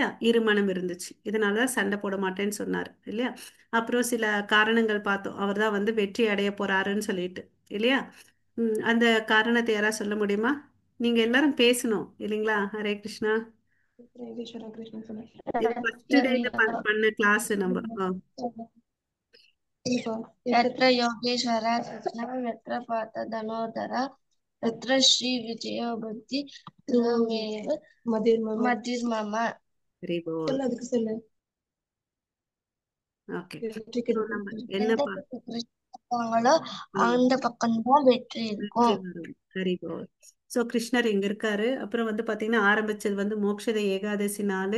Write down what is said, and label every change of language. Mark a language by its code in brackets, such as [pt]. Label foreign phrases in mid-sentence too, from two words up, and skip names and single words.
[ta] இருமனம் இருந்துச்சு, இதனாலதான் சண்டை போட மாட்டேன்னு சொன்னார் இல்லையா? அப்புறம் சில காரணங்கள் பார்த்தோம், அவர் தான் வந்து வெற்றி அடைய போறாருன்னு சொல்லிட்டு இல்லையா? அந்த காரணத்தை யாராவது சொல்ல முடியுமா? நீங்க எல்லாரும் பேசணும் இல்லைங்களா? ஹரே கிருஷ்ணா. ஈஸ்வரா கிருஷ்ணன் இது [en] first dayla [ta] பண்ண கிளாஸ் நம்ம. [sa] यत्र योगेश्वरः कृष्णः यत्र पार्थधनुर्धरः यत्र श्रीविजयो भक्ति त्वमेव मतिर्मम [en] very good. [ta] சொல்லு அதுக்கு சொல்லு [en] okay. so [ta] வெற்றிக்கு நம்ம என்ன எந்த பக்கம் கிருஷ்ண இருக்காங்களோ அந்த பக்கம்தான் வெற்றி வெற்றி இருக்கும். வரும். ஹரி போல். ஸோ கிருஷ்ணர் இங்க இருக்காரு. அப்புறம் வந்து பாத்தீங்கன்னா ஆரம்பிச்சது வந்து மோக்ஷத ஏகாதசி நாள்.